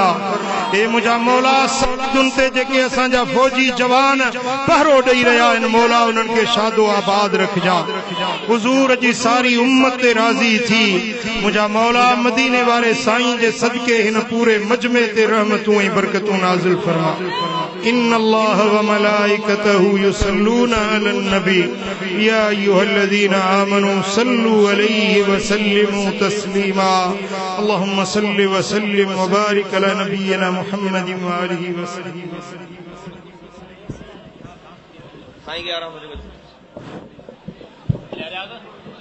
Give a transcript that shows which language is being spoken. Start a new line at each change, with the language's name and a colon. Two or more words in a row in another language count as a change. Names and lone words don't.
Sindhi: ए मुझा मौला सरहदुन ते जेके असांजा फौजी जवान पहरो ॾेई रहिया आहिनि मौला उन्हनि खे शादो आबाद रखजा। हुजूर जी सारी उम्मत ते राज़ी थी। मुझा मौला मदीने वारे साईं जे सदके हिन पूरे मजमे ते रहमतूं ऐं बरकतूं नाज़िल फरमा।
Arabic: إن الله وملائكته يصلون على النبي يا أيها الذين آمنوا صلوا عليه وسلموا تسليما. اللهم صل وسلم وبارك على نبينا محمد وآله وسلم.
Sindhi: साईं 11 बजे